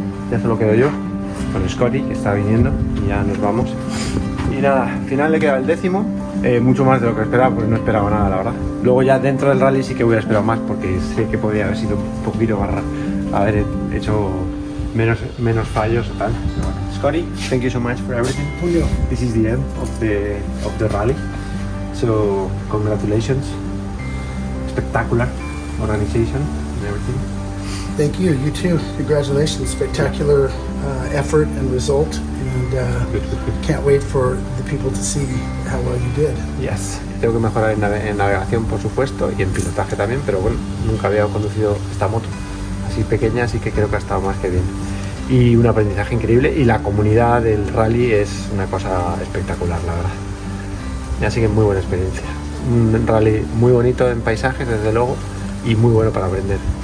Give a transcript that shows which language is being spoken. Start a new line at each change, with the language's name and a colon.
Spanish: Ya solo quedo yo con Scotty, que está viniendo, y ya nos vamos. Y nada, al final le queda el 10º, mucho más de lo que esperaba, porque no esperaba nada, la verdad. Luego ya dentro del rally sí que hubiera esperado más, porque sé que podría haber sido un poquito más haber hecho menos fallos o tal.
English: Scotty, thank you so much for everything. This is the end of the rally. So congratulations, spectacular organization and everything. Thank you. You too. Congratulations. Spectacular effort and result, and can't wait for the people to see how well you did. Yes.
Spanish: Tengo que mejorar en navegación, por supuesto, y en pilotaje también, pero bueno, nunca había conducido esta moto así pequeña, así que creo que ha estado más que bien. Y un aprendizaje increíble, y la comunidad del rally es una cosa espectacular, la verdad. Así que muy buena experiencia. Un rally muy bonito en paisajes, desde luego, y muy bueno para aprender.